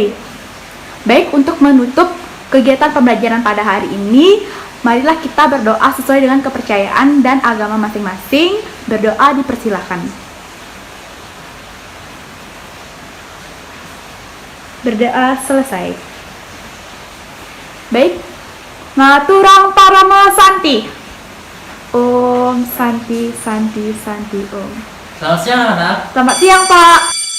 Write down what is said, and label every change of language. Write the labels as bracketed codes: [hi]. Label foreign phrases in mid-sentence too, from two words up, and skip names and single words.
[id] Baik, untuk menutup kegiatan pembelajaran pada hari ini, marilah kita berdoa sesuai dengan kepercayaan dan agama masing-masing. Berdoa dipersilahkan. Berdoa selesai. Baik. [ban] Ngaturang parama santi. [sa] Om santi santi santi om. [id] Selamat siang anak. Selamat siang, Pak.